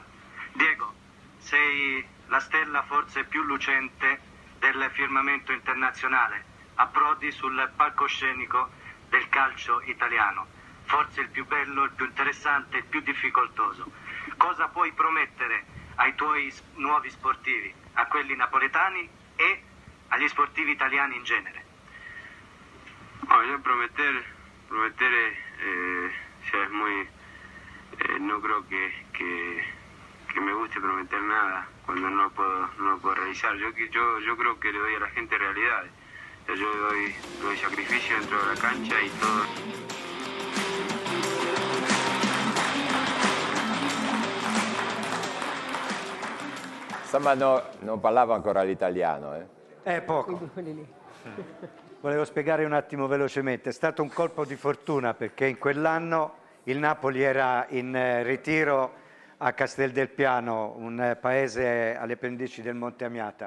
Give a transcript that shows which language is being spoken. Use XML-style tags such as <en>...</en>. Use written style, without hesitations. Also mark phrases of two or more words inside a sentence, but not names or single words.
<it>Diego, sei la stella forse più lucente del firmamento internazionale, approdi sul palcoscenico del calcio italiano, forse il più bello, il più interessante, il più difficoltoso. Cosa puoi promettere ai tuoi nuovi sportivi, a quelli napoletani e agli sportivi italiani in genere?</it> <es>Yo prometer es muy, no creo que me guste prometer nada cuando no lo puedo realizar. Yo creo que le doy a la gente realidades. Yo doy sacrificio dentro de la cancha y todo.</es> <it>Insomma, non parlavo ancora l'italiano. Poco. Volevo spiegare un attimo velocemente. È stato un colpo di fortuna perché in quell'anno il Napoli era in ritiro a Casteldelpiano, un paese alle pendici del Monte Amiata.</it>